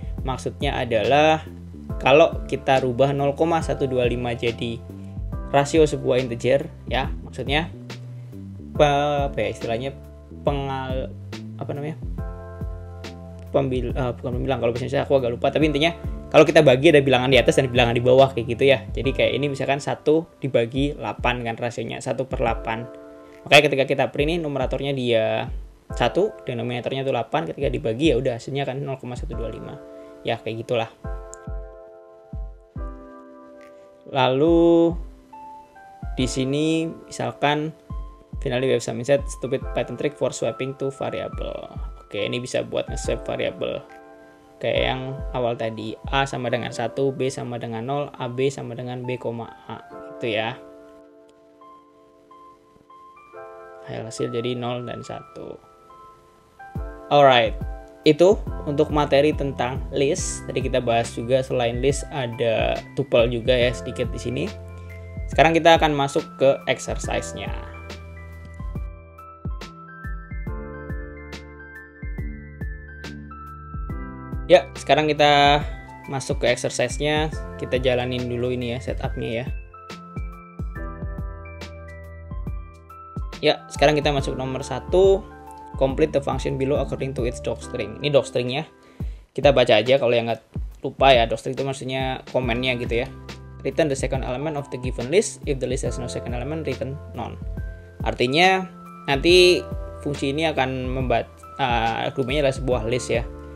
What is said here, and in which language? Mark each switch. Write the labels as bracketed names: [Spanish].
[Indonesian] Maksudnya adalah kalau kita rubah 0,125 jadi rasio sebuah integer ya, maksudnya istilahnya bukan pembilang, kalau misalnya aku agak lupa, tapi intinya kalau kita bagi ada bilangan di atas dan bilangan di bawah kayak gitu ya. Jadi kayak ini misalkan 1 dibagi 8 kan rasionya 1/8. Makanya ketika kita print ini numeratornya dia, 1, denominatornya itu 8, ketika dibagi ya udah hasilnya kan 0,125. Ya kayak gitulah. Lalu di sini misalkan [English] finally we have some instead stupid Python trick for swapping to variable. [Indonesian] Oke, ini bisa buat nge-swap variable. Kayak yang awal tadi, A sama dengan 1, B sama dengan 0, AB sama dengan B, A. Gitu ya. Hasil jadi 0 dan 1. Alright, itu untuk materi tentang list. Tadi kita bahas juga selain list ada tuple juga ya sedikit di sini. Sekarang kita akan masuk ke exercise-nya. Ya, sekarang kita masuk ke exercise-nya. Kita jalanin dulu ini ya setup-nya ya. Ya, sekarang kita masuk nomor 1. [English] Complete the function below according to its docstring. [Indonesian] Ini docstringnya. Kita baca aja kalau yang nggak lupa ya. Docstring itu maksudnya komennya gitu ya. [English] Return the second element of the given list. If the list has no second element, return none. [Indonesian] Artinya nanti fungsi ini akan membuat argumennya adalah sebuah list ya.